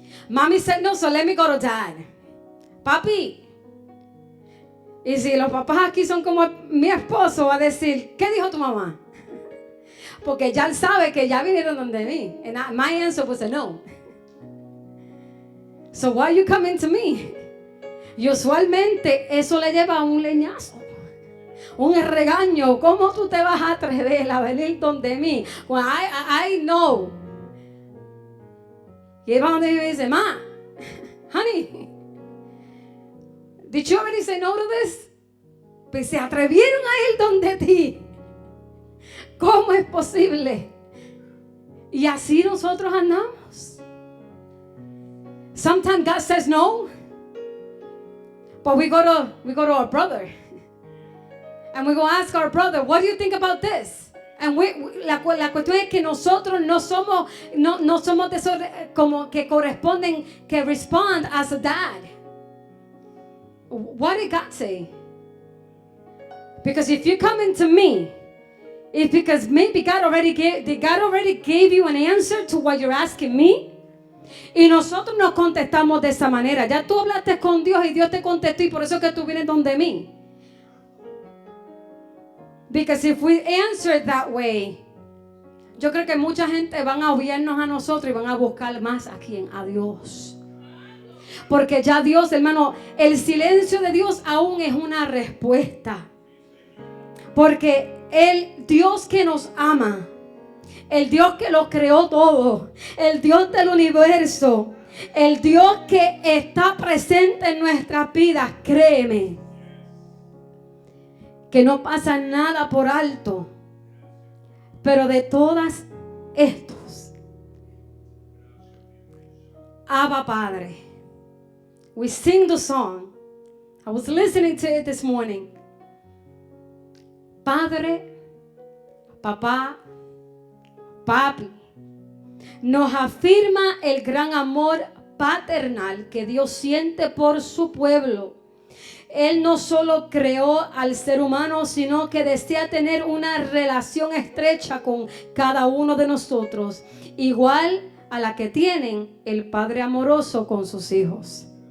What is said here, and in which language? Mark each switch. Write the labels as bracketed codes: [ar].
[en] Mommy said no, so let me go to dad. Papi. [es] Y si los papás aquí son como mi esposo, va a decir, ¿qué dijo tu mamá? Porque ya él sabe que ya vinieron donde mí. [en] And my answer was a no. So why are you coming to me? [es] Y usualmente eso le lleva a un leñazo. Un regaño. ¿Cómo tú te vas a atrever a venir donde mí? [en] Well, I know. [es] Y él va donde me dice, ma, [en] honey, did you already say no to this? [es] Pues se atrevieron a ir donde ti. ¿Cómo es posible? Y así nosotros andamos. [en] Sometimes God says no, but we go to our brother, and we go ask our brother, what do you think about this? [es] And la cuestión es que nosotros no somos de esos como que corresponden, que [en] respond as a dad. What did God say? Because if you come into me, it's because maybe God already gave you an answer to what you're asking me. [es] Y nosotros nos contestamos de esa manera. Ya tú hablaste con Dios y Dios te contestó, y por eso es que tú vienes donde mí. [en] Because if we answer that way, [es] yo creo que mucha gente van a obviarnos a nosotros y van a buscar más a quién, a Dios. Porque ya Dios, hermano, el silencio de Dios aún es una respuesta. Porque el Dios que nos ama, el Dios que lo creó todo, el Dios del universo, el Dios que está presente en nuestras vidas, créeme, que no pasa nada por alto. Pero de todas estos, Abba Padre. [en] We sing the song. I was listening to it this morning. [es] Padre, papá, papi, nos afirma el gran amor paternal que Dios siente por su pueblo. Él no solo creó al ser humano, sino que desea tener una relación estrecha con cada uno de nosotros, igual a la que tienen el Padre amoroso con sus hijos.